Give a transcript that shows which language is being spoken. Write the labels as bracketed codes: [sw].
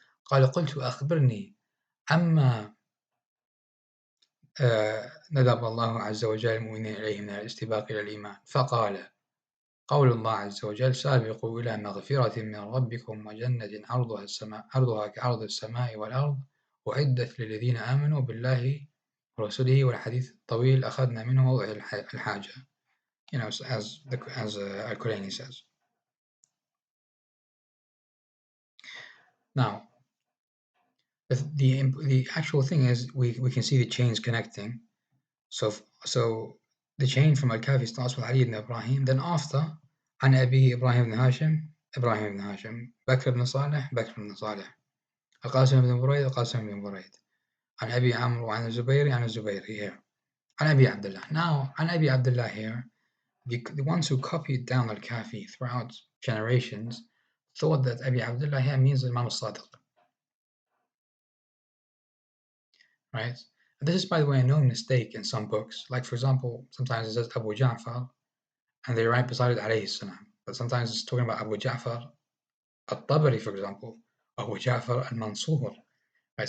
[ar] قال قلت أخبرني عما ندب الله عز وجل المؤمنين إليه من الاستباق إلى الإيمان فقال قول الله عز وجل سابقوا إلى مغفرة من ربكم وجنة عرضها كعرض السماء والأرض أعدت للذين آمنوا بالله ورسوله والحديث الطويل أخذنا منه موضع الحاجة. [en] You know, as Al-Qurani says. Now, the actual thing is we can see the chains connecting. So the chain from Al-Kafi starts with Ali ibn Ibrahim, then after [ar] عن أبيه إبراهيم بن هاشم بكر بن صالح القاسم بن بريد عن أبي عمرو وعن الزبيري [en] here عن أبي Abdullah. Now عن أبي Abdullah here, the ones who copied down Al-Kafi throughout generations thought that Abi Abdullah here means Imam al-Sadiq, right? And this is, by the way, a known mistake in some books. Like, for example, sometimes it says Abu Ja'far and they write beside it alayhi salam, but sometimes it's talking about Abu Ja'far al-Tabari, for example, Abu Ja'far al-Mansur, right?